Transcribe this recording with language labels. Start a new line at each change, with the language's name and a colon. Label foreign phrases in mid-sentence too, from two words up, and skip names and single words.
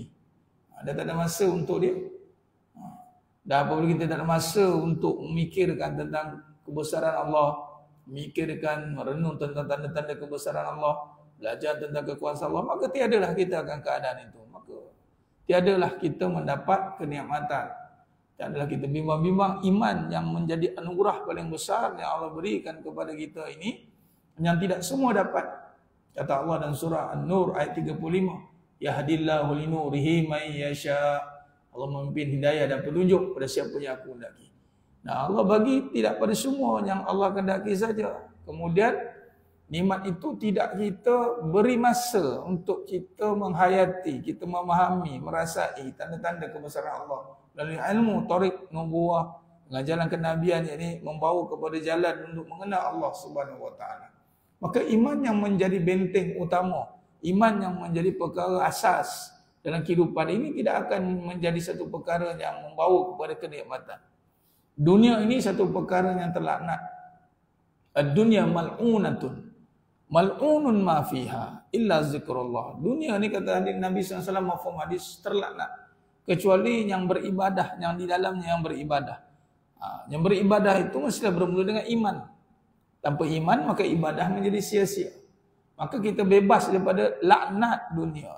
Malay: Dia tak ada masa untuk dia. Dan apabila kita tak ada masa untuk memikirkan tentang kebesaran Allah, memikirkan, merenung tentang tanda-tanda kebesaran Allah, belajar tentang kekuasaan Allah, maka tiadalah kita akan keadaan itu. Maka tiadalah kita mendapat kenikmatan. Tiadalah kita bimbang-bimbang iman yang menjadi anugerah paling besar yang Allah berikan kepada kita ini, yang tidak semua dapat. Kata Allah dalam surah An-Nur ayat 35,
Arabic: يهدي الله لنوره من يشاء'.
Malay: Allah memimpin hidayah dan petunjuk pada siapa yang aku hendaki. Nah, Allah bagi tidak pada semua yang Allah kehendaki saja. Kemudian nikmat itu tidak kita beri masa untuk kita menghayati, kita memahami, merasai tanda-tanda kebesaran Allah melalui ilmu, tarik, nubuwah, dengan jalan kenabian, ini membawa kepada jalan untuk mengenal Allah
Arabic: سبحانه وتعالى.
Malay: Maka iman yang menjadi benteng utama, iman yang menjadi perkara asas dalam kehidupan ini tidak akan menjadi satu perkara yang membawa kepada kenikmatan. Dunia ini satu perkara yang terlaknat.
Arabic: الدنيا ملعونة. ملعون ما فيها إلا ذكر الله.
Malay: Dunia ni kata Nabi SAW mafhum hadis terlaknat kecuali yang beribadah, yang di dalamnya yang beribadah. Yang beribadah itu mestilah bermula dengan iman. Tanpa iman maka ibadah menjadi sia-sia. Maka kita bebas daripada laknat dunia.